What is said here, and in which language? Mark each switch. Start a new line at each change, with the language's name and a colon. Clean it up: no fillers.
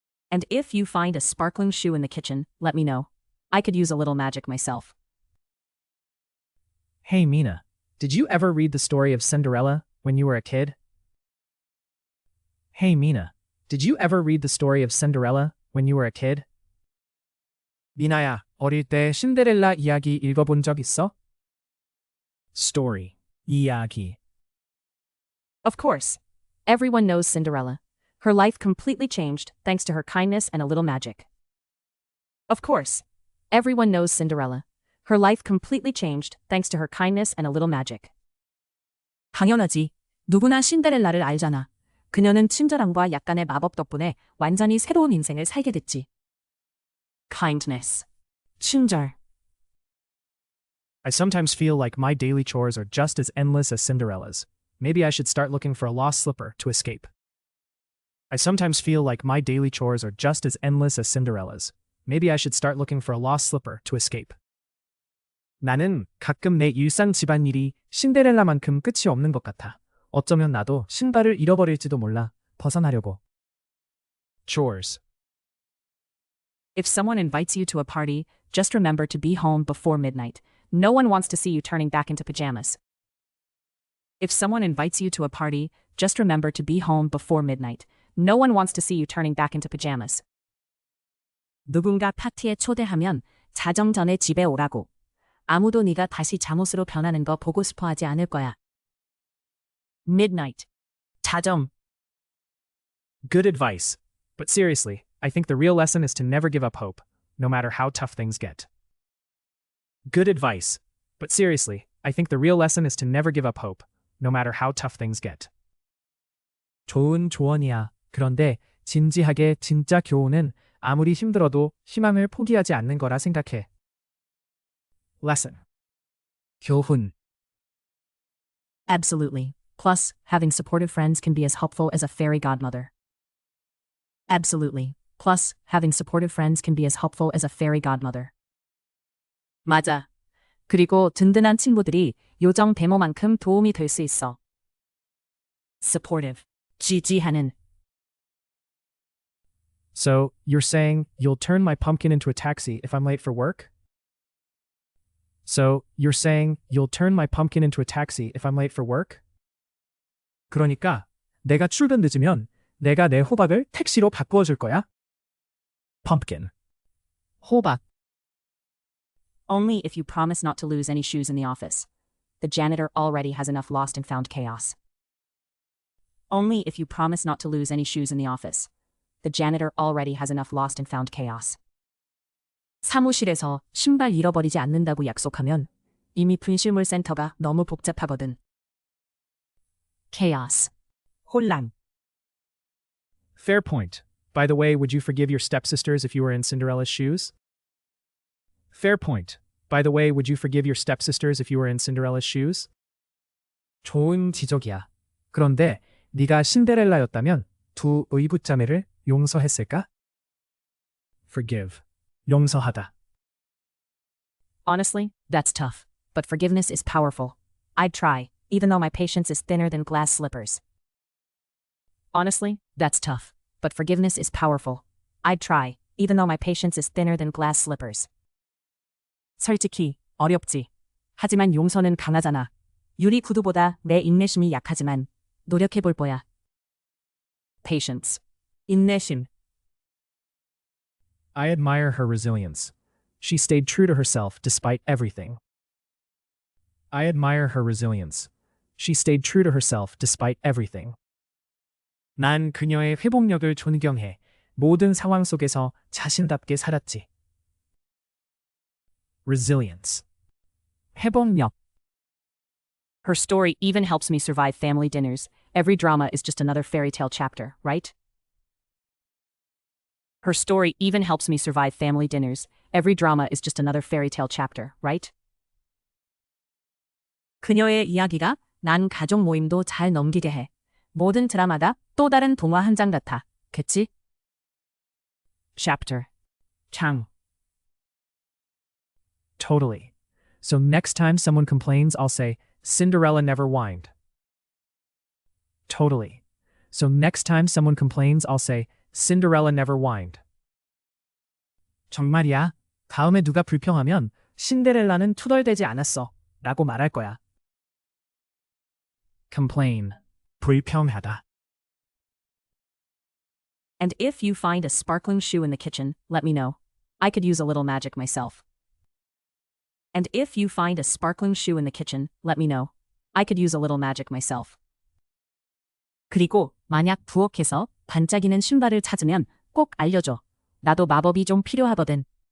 English: And if you find a sparkling shoe in the kitchen, let me know. I could use a little magic myself. Hey Mina, did you ever read the story of Cinderella when you were a kid? Hey Mina, did you ever read the story of Cinderella when you were a kid?
Korean: 미나야, 어릴 때 신데렐라 이야기 읽어본 적 있어? Story, 이야기.
English: Of course. Everyone knows Cinderella. Her life completely changed thanks to her kindness and a little magic. Of course. Everyone knows Cinderella. Her life completely changed thanks to her kindness and a little magic.
Korean: 당연하지. 누구나 신데렐라를 알잖아. 그녀는 친절함과 약간의 마법 덕분에 완전히 새로운 인생을 살게 됐지. Kindness. 친절.
English: I sometimes feel like my daily chores are just as endless as Cinderella's. Maybe I should start looking for a lost slipper to escape. I sometimes feel like my daily chores are just as endless as Cinderella's. Maybe I should start looking for a lost slipper to escape.
Korean: 나는 가끔 내 일상 집안일이 신데렐라만큼 끝이 없는 것 같아. 어쩌면 나도 신발을 잃어버릴지도 몰라. 벗어나려고. Chores.
English: If someone invites you to a party, just remember to be home before midnight. No one wants to see you turning back into pajamas. If someone invites you to a party, just remember to be home before midnight. No one wants to see you turning back into pajamas.
Korean: 누군가 파티에 초대하면 자정 전에 집에 오라고. 아무도 네가 다시 잠옷으로 변하는 거 보고 싶어 하지 않을 거야. Midnight. 자정.
English: Good advice. But seriously, I think the real lesson is to never give up hope, no matter how tough things get. Good advice. But seriously, I think the real lesson is to never give up hope, no matter how tough things get.
Korean: 좋은 조언이야. 그런데 진지하게 진짜 교훈은 아무리 힘들어도 희망을 포기하지 않는 거라 생각해. Lesson. 교훈.
English: Absolutely. Plus, having supportive friends can be as helpful as a fairy godmother. Absolutely. Plus, having supportive friends can be as helpful as a fairy godmother.
Korean: 맞아. 그리고 든든한 친구들이 요정 데모만큼 도움이 될 수 있어. Supportive. 지지하는.
English: So, you're saying you'll turn my pumpkin into a taxi if I'm late for work? So, you're saying you'll turn my pumpkin into a taxi if I'm late for work?
Korean: 그러니까 내가 출근 늦으면 내가 내 호박을 택시로 바꾸어 줄 거야? Pumpkin. 호박.
English: Only if you promise not to lose any shoes in the office. The janitor already has enough lost and found chaos. Only if you promise not to lose any shoes in the office. The janitor already has enough lost and found chaos.
Korean: 사무실에서 신발 잃어버리지 않는다고 약속하면 이미 분실물 센터가 너무 복잡하거든.
English: chaos.
Korean: 혼란.
English: Fair point. By the way, would you forgive your stepsisters if you were in Cinderella's shoes? Fair point. By the way, would you forgive your stepsisters if you were in Cinderella's shoes?
Korean: 좋은 지적이야. 그런데 네가 신데렐라였다면 두 의붓자매를 용서했을까? Forgive. 용서하다.
English: Honestly, that's tough. But forgiveness is powerful. I'd try, even though my patience is thinner than glass slippers. Honestly, that's tough. But forgiveness is powerful. I'd try, even though my patience is thinner than glass slippers.
Korean: 솔직히 어렵지. 하지만 용서는 강하잖아. 유리 구두보다 내 인내심이 약하지만 노력해볼 거야. Patience. 인내심.
English: I admire her resilience. She stayed true to herself despite everything. I admire her resilience. She stayed true to herself despite everything.
Korean: 난 그녀의 회복력을 존경해. 모든 상황 속에서 자신답게 살았지.
English: Resilience.
Korean: 회복력.
English: Her story even helps me survive family dinners. Every drama is just another fairy tale chapter, right? Her story even helps me survive family dinners. Every drama is just another fairy tale chapter, right?
Korean: 그녀의 이야기가 난 가족 모임도 잘 넘기게 해. 모든 드라마가 또 다른 동화 한 장 같아. 그치? Chapter. 장.
English: Totally. So next time someone complains, I'll say, Cinderella never whined. Totally. So next time someone complains, I'll say, Cinderella never whined.
Korean: 정말이야. 다음에 누가 불평하면 신데렐라는 투덜대지 않았어. 라고 말할 거야. Complain. 불평하다.
English: And if you find a sparkling shoe in the kitchen, let me know. I could use a little magic myself. And if you find a sparkling shoe in the kitchen, let me know. I could use a little magic myself.
Korean: 그리고 만약 부엌에서 반짝이는 신발을 찾으면 꼭 알려줘. 나도 마법이 좀 필요하거든.